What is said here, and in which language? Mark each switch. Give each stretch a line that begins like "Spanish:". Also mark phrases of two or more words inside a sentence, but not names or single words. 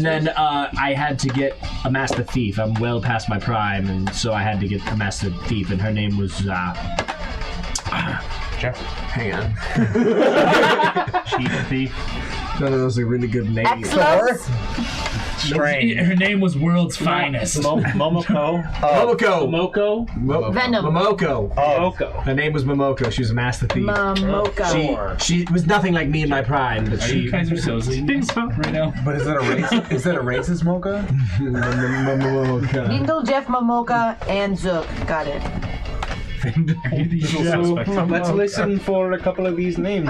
English: And then I had to get a master thief. I'm well past my prime, and so I had to get a master thief, and her name was Jeff. hang on. Chief thief. None of those are really good names. Excellent. Her name was World's Finest. Momoko. Momoko. Momoko. Venom. Momoko. Momoko. Her name was Momoko. She was a master thief. Momoka. She was nothing like me in my prime, but You she. guys are so sleeping right now. But is that a race? Is that a racist mocha? Momoko. Vindel, Jeff, Momoka, and Zook. Got it. So let's listen for a couple of these names.